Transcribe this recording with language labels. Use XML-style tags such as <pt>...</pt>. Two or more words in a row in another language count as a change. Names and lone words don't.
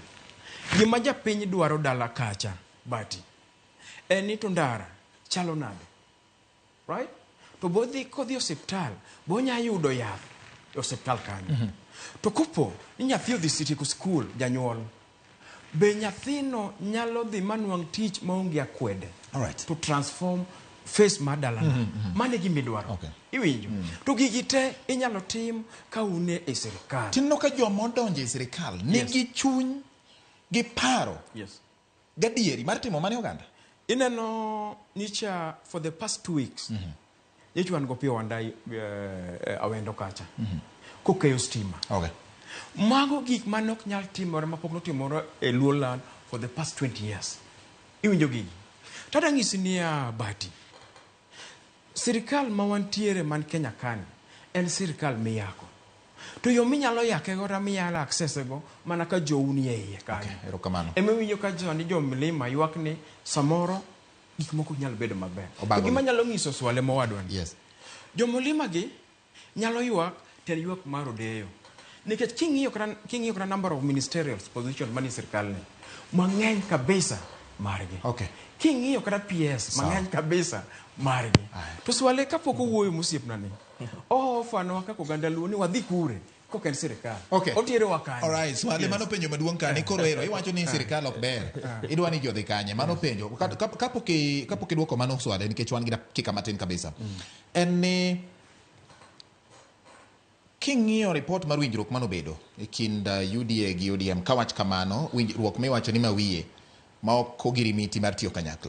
<luo>Gima japiny dwaro dala kacha, Bati, en ni to ndara chalo nade.</luo> <en>Right?</en> <luo>To bodhi kodhi osiptal, bonya yudo yath osiptal kanyo. To kupo ni nyathi odhi sitieko skul janyuol, be nyathino nyalo dhi manuang' tich maonge akwede.</luo> <en>All right.</en> <luo>To</luo> <en>transform face</en> <luo>madala mane gimi dwaro.</luo> <en>Okay.</en> <luo>Iwinjo. To gigi te inyalo tim ka une e sirikal. Tinno ka joma odonjo e sirikal nigi chuny gi paro.</luo> <en>Yes.</en> <luo>Gadieri mar timo mane oganda. Ineno nicha</luo> <en>for the past 2 weeks.</en> <luo>Yechuan go pio wandai awendo kacha. Kokeyo stima.</luo> <en>Okay.</en> <luo>Mago gik manok nyal timore mapok notimore e Luoland</luo> <en>for the past 20 years.</en> <luo>Iwinjo gigi. Tada ng'isi niya Bati. Sirikal mawantiere man Kenya kani en sirikal miyako. To yo minyalo yake go ramiyala access go mana ka jo unie iye kani. Okay, erokamano. Winjo ka jo mlima ywak ni samoro gik moko nyalo bedo maber. To gima nyalo ng'iso Swaleh mowadwa ni.</luo> <en>Yes.</en> <luo>Jo mlima gi nyalo ywak ten ywak mar odeyo. Nikech king'iyo kra</luo> <en>number of ministerial positions</en> <luo>mani sirikal ni mang'eny kabisa margi.</luo> <en>Okay.</en> <luo>King'iyo kata PS mang'eny kabisa margi. To Swaleh kapok owuoyo mosiepna ni. Fano kaka oganda luo ni wadhi kure koken sirikal.</luo> <en>Okay.</en> <luo>Otiere wakanye.</luo> <en>All right.</en> <luo>Swaleh mano penjo maduong' kani koro ero iwacho ni sirikal ok ber. Idwa ni jodhi kanye. Mano penjo. Kapok idwoko mano Swaleh nikech wan gi dakika matin kabisa. En ni king'iyo report mar winjruok manobedo e kind UDA gi ODM kawach kamano winjruok miwacho ni mawiye ma ok ogirimiti mar tiyo kanyakla.</luo>